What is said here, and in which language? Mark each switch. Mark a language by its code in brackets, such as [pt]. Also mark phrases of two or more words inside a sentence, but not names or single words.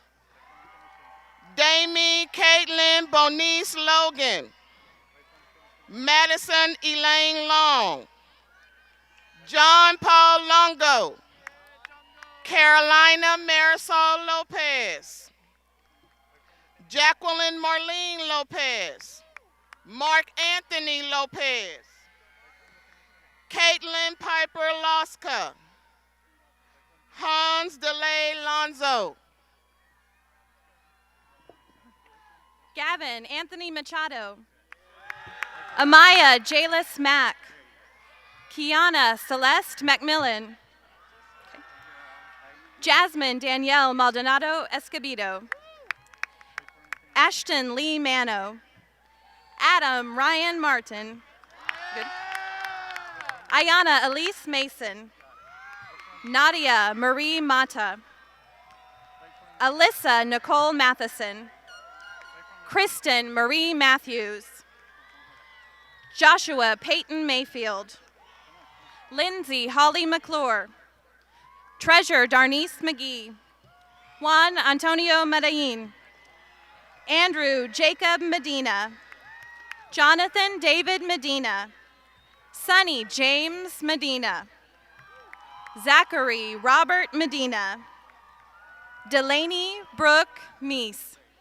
[en] Damie Caitlin Bonice Logan, Madison Elaine Long, John Paul Longo, Carolina Marisol Lopez, Jacqueline Marlene Lopez, Mark Anthony Lopez, Caitlin Piper Loska, Hans DeLay Lonzo, Gavin Anthony Machado, Amaya Jalis Mack, Kiana Celeste Macmillan, Jasmine Danielle Maldonado Escobedo, Ashton Lee Mano, Adam Ryan Martin, good. Ayana Elise Mason, Nadia Marie Mata, Alyssa Nicole Matheson, Kristen Marie Matthews, Joshua Peyton Mayfield, Lindsay Holly McClure, Treasure Darnice McGee, Juan Antonio Medellin, Andrew Jacob Medina, Jonathan David Medina, Sonny James Medina, Zachary Robert Medina, Delaney Brooke Meese,